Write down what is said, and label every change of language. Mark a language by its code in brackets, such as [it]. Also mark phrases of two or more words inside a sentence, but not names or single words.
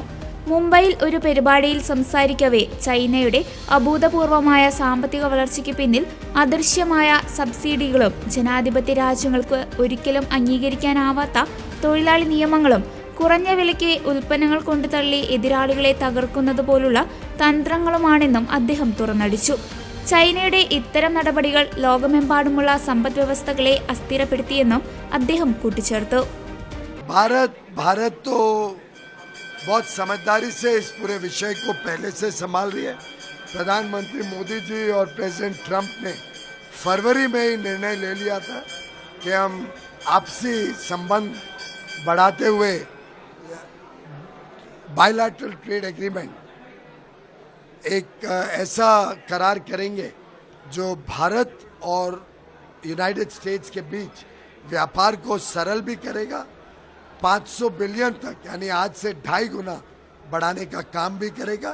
[ml] മുംബൈയിൽ ഒരു പരിപാടിയിൽ സംസാരിക്കവേ ചൈനയുടെ അഭൂതപൂർവമായ സാമ്പത്തിക വളർച്ചയ്ക്ക് പിന്നിൽ അദൃശ്യമായ സബ്സിഡികളും ജനാധിപത്യ രാജ്യങ്ങൾക്ക് ഒരിക്കലും അംഗീകരിക്കാനാവാത്ത തൊഴിലാളി നിയമങ്ങളും കുറഞ്ഞ വിലയ്ക്ക് ഉൽപ്പന്നങ്ങൾ കൊണ്ടുതള്ളി എതിരാളികളെ തകർക്കുന്നത് പോലുള്ള തന്ത്രങ്ങളുമാണെന്നും അദ്ദേഹം തുറന്നടിച്ചു. ചൈനയുടെ ഇത്തരം നടപടികൾ ലോകമെമ്പാടുമുള്ള സമ്പദ് വ്യവസ്ഥകളെ അസ്ഥിരപ്പെടുത്തിയെന്നും അദ്ദേഹം കൂട്ടിച്ചേർത്തു. [hi] भारत तो बहुत समझदारी से इस पूरे विषय को पहले से संभाल रही है. प्रधानमंत्री मोदी जी और प्रेसिडेंट ट्रंप ने फरवरी में ही निर्णय ले लिया था कि हम आपसी संबंध बढ़ाते हुए [en] bilateral trade agreement [hi] एक ऐसा करार करेंगे जो भारत और यूनाइटेड स्टेट्स के बीच व्यापार को सरल भी करेगा, 500 बिलियन तक यानी आज से 2.5 गुना बढ़ाने का काम भी करेगा.